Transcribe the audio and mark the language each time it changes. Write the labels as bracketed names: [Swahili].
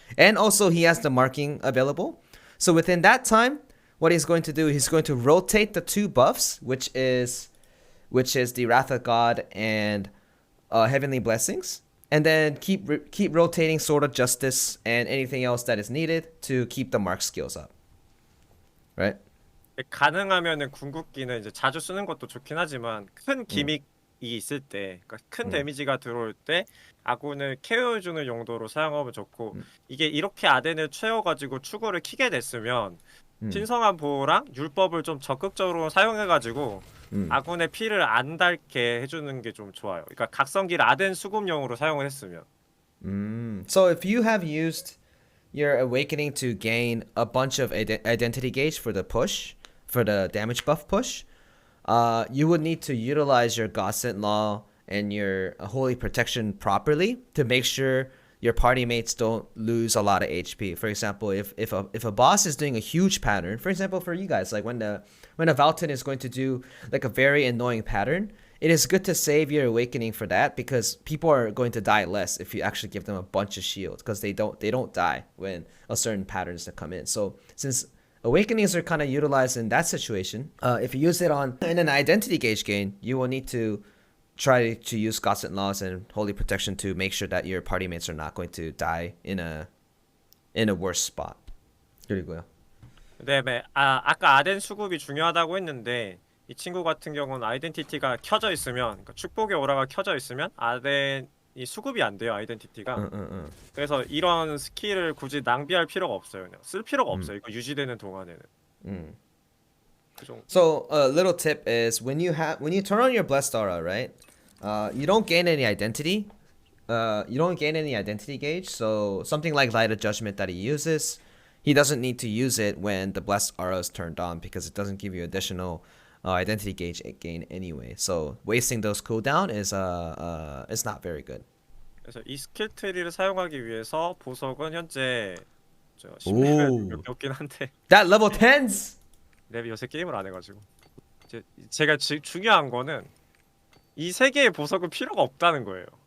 [English] And also he has the marking available. So within that time, what he's going to do, he's going to rotate the 2 buffs, which is the Wrath of God and Heavenly Blessings. and then keep rotating Sword of Justice and anything else that is needed to keep the mark skills up. Right? [Korean] 가능하면은 궁극기는 이제 자주 쓰는 것도 좋긴 하지만 큰 기믹이 있을 때, 그러니까 큰 데미지가 들어올 때 아군을 케어해주는 용도로 사용하면 좋고, 이게 이렇게 아덴을 채워가지고 추구를 키게 됐으면 신성한 보호랑 율법을 좀 적극적으로 사용해가지고 아군의 피를 안 닳게 해주는 게 좀 좋아요. 그러니까 각성기를 아덴 수급용으로 사용을 했으면. [English] So if you have used your awakening to gain a bunch of identity gauge for the push, for the damage buff push, you would need to utilize your Godsent Law and your Holy Protection properly to make sure your party mates don't lose a lot of HP. For example, if a boss is doing a huge pattern, for example, for you guys, like when a Valton is going to do like a very annoying pattern, it is good to save your awakening for that, because people are going to die less if you actually give them a bunch of shields, because they don't die when a certain patterns that come in. So since awakenings are kind of utilized in that situation, if you use it in an identity gauge gain, you will need to try to use Godsent Laws and Holy Protection to make sure that your party mates are not going to die in a worse spot. [Korean] 그리고요. 그다음에 아까 아덴 수급이 중요하다고 했는데, 이 친구 같은 경우는 아이덴티티가 켜져 있으면, 그러니까 축복의 오라가 켜져 있으면 아덴이 수급이 안 돼요, 아이덴티티가. 그래서 이런 스킬을 굳이 낭비할 필요가 없어요. 그냥 쓸 필요가 없어요, 이거 유지되는 동안에는. [English] So a little tip is when you turn on your blessed aura, right? You don't gain any identity. You don't gain any identity gauge. So something like Light of Judgment that he uses, he doesn't need to use it when the blessed aura is turned on, because it doesn't give you additional identity gauge gain anyway. So wasting those cooldown is not very good. [Korean] 그래서 이 스킬 트리를 사용하기 위해서 보석은 현재 10레벨 없긴 한데. [English] That level 10s. [Korean] 랩이 요새 게임을 안 해가지고. 제가 중요한 거는 이 세 개의 보석은 필요가 없다는 거예요.